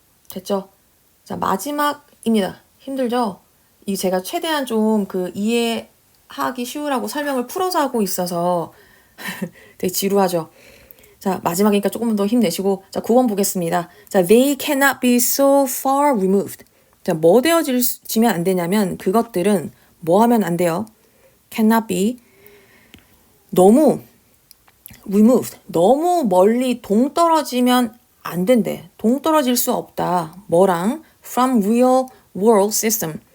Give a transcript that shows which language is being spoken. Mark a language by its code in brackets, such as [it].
[ko] 됐죠? 자, 마지막입니다. 힘들죠? 이 제가 최대한 좀 그 이해하기 쉬우라고 설명을 풀어서 하고 있어서 되게 지루하죠? 자, 마지막이니까 조금 더 힘내시고, 자, 9번 보겠습니다. [en] 자, they cannot be so far removed. [ko] 자, 뭐 되어지면 안 되냐면 그것들은 뭐 하면 안 돼요? [en] cannot be [ko] 너무 removed, 너무 멀리 동떨어지면 안 된대. 동떨어질 수 없다. 뭐랑? [en] from real world system.